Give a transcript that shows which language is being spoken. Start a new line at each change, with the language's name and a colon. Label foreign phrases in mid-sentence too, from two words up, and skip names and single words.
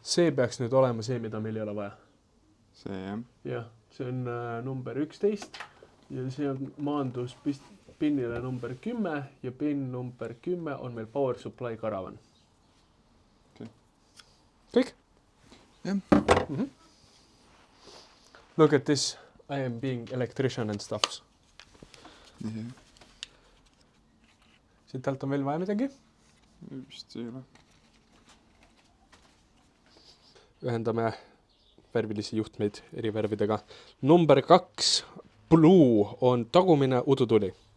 Estonian: Jah, see peaks nüüd olema see, mida meil ei ole vaja. See, jah. Jah, see on number 11 ja see on maandus pinnile number 10 ja pin number 10 on meil
English: Power Supply Caravan.
Estonian: Okei. Kõik? Jah.
English: Look at this. I am being electrician and stuffs.
Estonian: Siit alt on veel vaja midagi? Vist ei ole. Ühendame värvilisi juhtmeid eri värvidega. Number 2, blue, on tagumine udutuli.